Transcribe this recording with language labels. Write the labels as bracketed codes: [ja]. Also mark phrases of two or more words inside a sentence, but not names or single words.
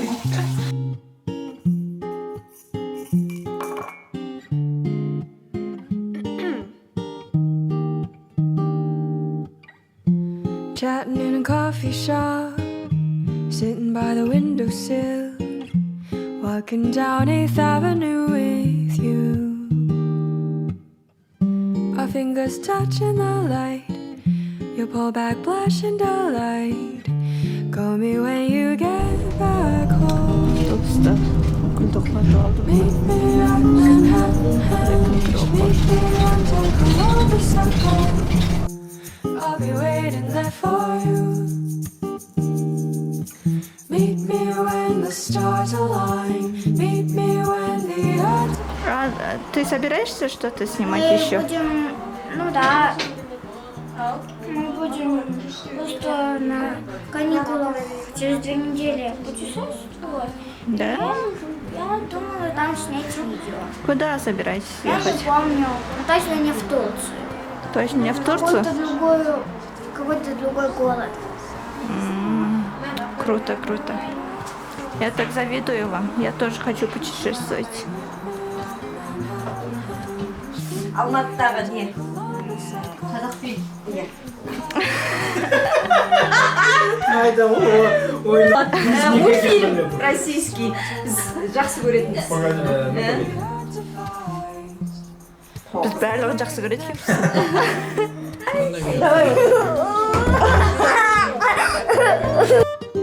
[en] Chatting in a coffee shop, sitting by the windowsill, walking down 8th Avenue with you. Our fingers touching the light, you pull back, blushing delight. Call me when you get back home. [kk] Автобуста күлдоқмады алдым. [en] Meet me at Manhattan House. Meet me until Columbus Circle. I'll be waiting there for you. Meet me when the stars align. Meet me when the earth. [ru] Ты собираешься что-то снимать Мы еще? будем, ну да, мы будем просто на каникулах через 2 недели путешествовать. Да? Я думала там снять видео. Куда собираетесь Я не ехать? помню, но точно не в Турцию. Точно не в Турцию? Какой-то другой город. Круто, круто. Я так завидую вам. Я тоже хочу путешествовать. [kk] алматыдағы не? Қазақфильм. Иә. Қайда ой. [ru] Мультфильм российский. [kk] Біз жақсы көретінбіз. Біз барлығын жақсы көреді екенбіз.